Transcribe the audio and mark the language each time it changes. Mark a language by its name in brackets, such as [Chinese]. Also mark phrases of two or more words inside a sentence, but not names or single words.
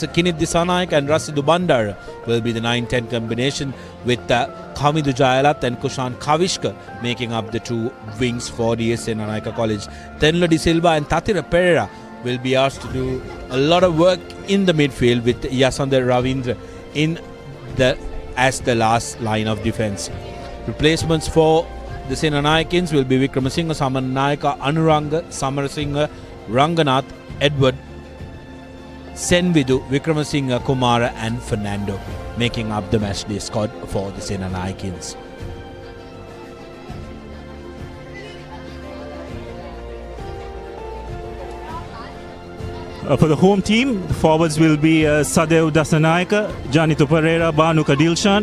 [English] Kinit Disanayaka and Rasidu Bandar will be the 9-10 combination with Kamidu Jayalat and Kushan Kavishka making up the two wings for DS Senanayake College. Tenlo De Silva and Tatira Pereira will be asked to do a lot of work in the midfield with Yasander Ravindra as the last line of defense. Replacements for the Senanayakans will be Vikramasinghe, Samanayaka, Anuranga, Samarasinghe, Ranganath, Edward, Senvidu, Vikramasinghe, Kumara and Fernando making up the matchday squad for the Senanayakans. For the home team, the forwards will be Sadev Dasanayaka, Janito Pereira, Banuka Dilshan.